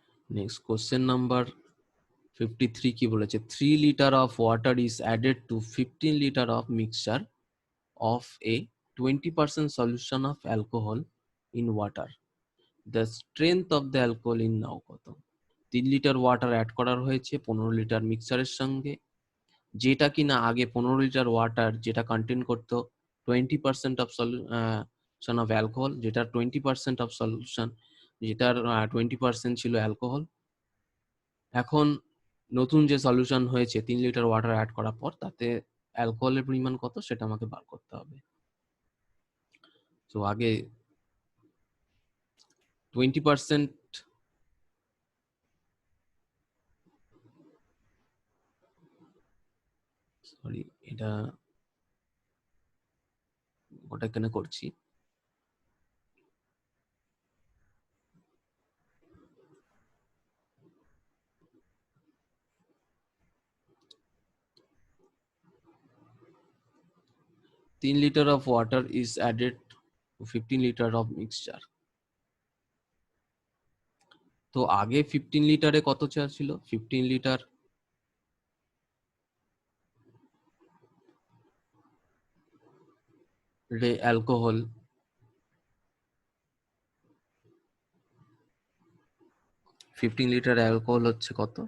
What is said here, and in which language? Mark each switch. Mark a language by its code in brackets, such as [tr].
[bn] Next question number 53 কি বলেছে? [en] 3 litre of water is added to 15 litre of mixture of a 20% solution of alcohol in water. The strength of the alcohol in now [bn] কত? 3 litre water add করা হয়েছে 15 litre মিক্সচারের সঙ্গে, যেটা কিনা আগে 15 litre water যেটা কন্টেন করতো 20% অফ সলিউশন অফ অ্যালকোহল, যেটা 20% অফ সলিউশন, যেটার 20% ছিল অ্যালকোহল। এখন নতুন যে সলিউশন হয়েছে 3 লিটার ওয়াটার অ্যাড করার পর, তাতে অ্যালকোহলের পরিমাণ কত সেটা আমাকে বার করতে হবে। তো আগে 20%, সরি এটা ওটা কেন করছি, [en] 3 liter of water is added to 15 liter of mixture। [bn] তো আগে 15 লিটারে কত চা ছিল? 15 লিটার রে অ্যালকোহল, 15 লিটার অ্যালকোহল হচ্ছে কত?